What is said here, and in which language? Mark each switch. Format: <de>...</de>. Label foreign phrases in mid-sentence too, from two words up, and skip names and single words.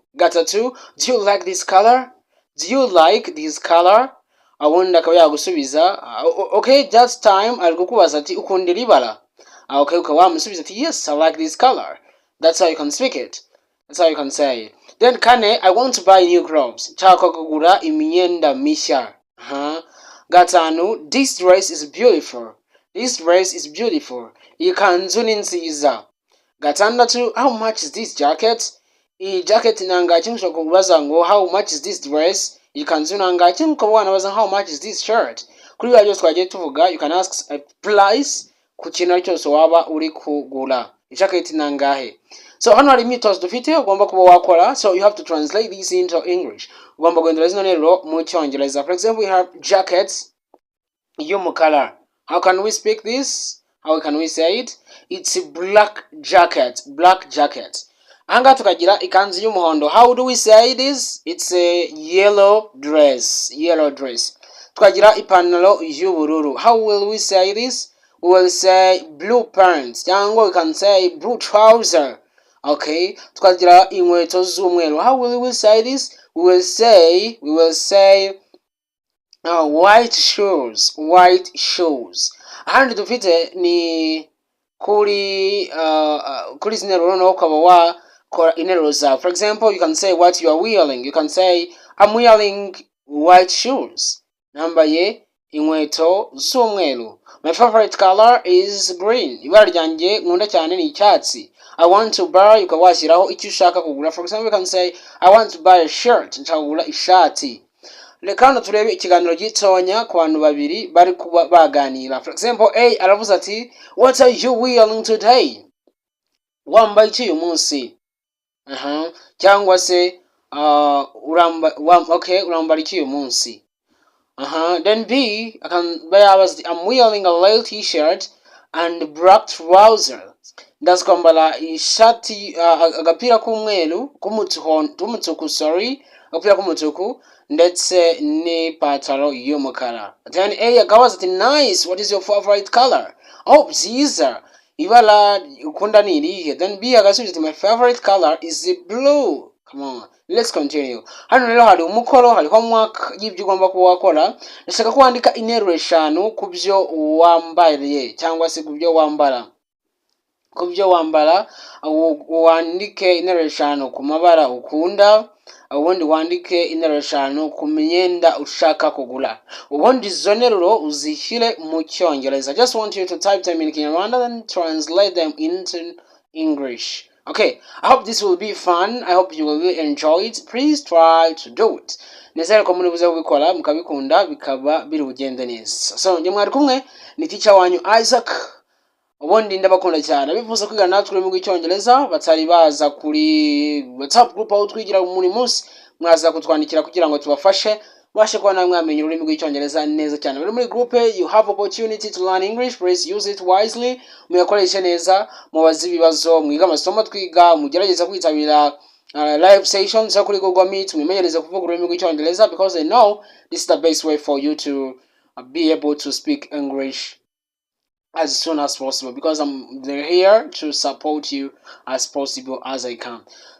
<en>3, do you like this color?</en> <rw>Awundi akaba yagusubiza, okay,</rw> <en>that time</en> <rw>ari kukubaza ati ukundira ibara.</rw> <en>Okay,</en> <rw>wamusubiza ati</rw> <en>yes, I like this color. That's how you can speak it. That's how you can say it. Then 4, I want to buy new clothes.</en> <rw>Nshaka kugura imyenda mishya.</rw> <en>5, this dress is beautiful.</en> <rw>Iyi kanzu ni nziza. 6,</rw> <en>how much is this jacket?</en> <rw>Iyi jacket nangahe? Ushobora kubaza ngo</rw> <en>how much is this dress?</en> <rw>Iyi kanzu nangahe? Ukaba wanabaza</rw> <en>how much is this shirt?</en> <rw>Kuri bya byose twagiye tuvuga,</rw> <en>you can ask a price</en> <rw>ku kintu cyose waba uri kugura. Jacket nangahe? So hano hari imyitozo dufite ugomba kuba wakora,</rw> <en>so you have to translate this into English.</en> <rw>Ugomba guhindura zino nteruro mu cyongereza.</rw> <en>For example, we have jackets y'umukara. How can we speak this? How can we say it? It's a black jacket.</en> <rw>Anga tukagira ikanzu y'umuhondo.</rw> <en>How do we say this? It's a yellow dress.</en> <rw>Tukagira ipantaro y'ubururu.</rw> <en>How will we say this? We will say blue pants. Cyangwa we can say blue trouser. Okay.</en> <rw>Tukagira inkweto z'umweru.</rw> <en>How will we say this? We will say white shoes.</en> <rw>Ahandi dufite ni kuri zinero no ukaba wakora interuro zawe.</rw> <en>For example, you can say what you are wearing. You can say I'm wearing white shoes.</en> <rw>Nambaye inkweto z'umweru.</rw> <en>My favorite color is green.</en> <rw>Ibara ryanjye nkunda cyane ni icyatsi.</rw> <en>I want to buy,</en> <rw>ukaba washyiraho icyo ushaka kugura.</rw> <en>For example, you can say I want to buy a shirt.</en> <rw>Nshaka kugura ishati. Reka hano turebe ikiganiro gitonya ku bantu babiri bari kuba baganira.</rw> <en>For example,</en> <rw>A aravuze ati,</rw> <en>what are you wearing today?</en> <rw>Wambaye iki uyu munsi? Cyangwa se urambara iki uyu munsi?</rw> <en>Then B yabaza, I'm wearing a light t-shirt and black trousers.</en> <rw>Ndakwambara ishati agapira k'umweru agapira k'umutuku ndetse n'ipantaro y'umukara. Then A akabaza ati,</rw> <en>nice, what is your favorite color?</en> <rw>Oh, byiza, ibara ukunda ni irihe? Then B agasubiza ati,</rw> <en>my favorite color is blue. Come on, let's continue.</en> <rw>Hano rero hari umukoro, hari homework y'ibyo ugomba kuba wakora. Ndashaka ko wandika interuro eshanu ku byo wambariye cyangwa se ku byo wambara. Ku byo wambara, wandike interuro eshanu ku mabara ukunda, ubundi wandike interuro eshanu ku myenda ushaka kugura. Ubundi izo nteruro uzishyire mu Cyongereza.</rw> <en>I just want you to type them in Kinyarwanda and translate them into English. Okay, I hope this will be fun. I hope you will really enjoy it. Please try to do it.</en> <rw>Nizere ko muri buze kubikora mukabikunda bikaba biri bugende neza. So njye mwari kumwe ni teacher wanyu Isaac. Ubundi ndabakunda cyane. Bivuze kwiga natwe mu Cyongereza batari baza kuri WhatsApp group aho twigira muri munsi mwaza kutwandikira kugira ngo tubafashe bashe kuba namwe mwamenya ururimi rw'Icyongereza neza cyane. Muri group</rw> <en>you have opportunity to learn English. Please use it wisely.</en> <rw>Muyakoreshe neza mubaze ibibazo mwiga amasomo twiga mugerageza kwitabira</rw> <en>live sessions</en> <rw>kuri Google Meet mwimenyereze kuvuga ururimi rw'Icyongereza</rw> <en>because I know this is the best way for you to be able to speak English as soon as possible because I'm here to support you as possible as I can.</en>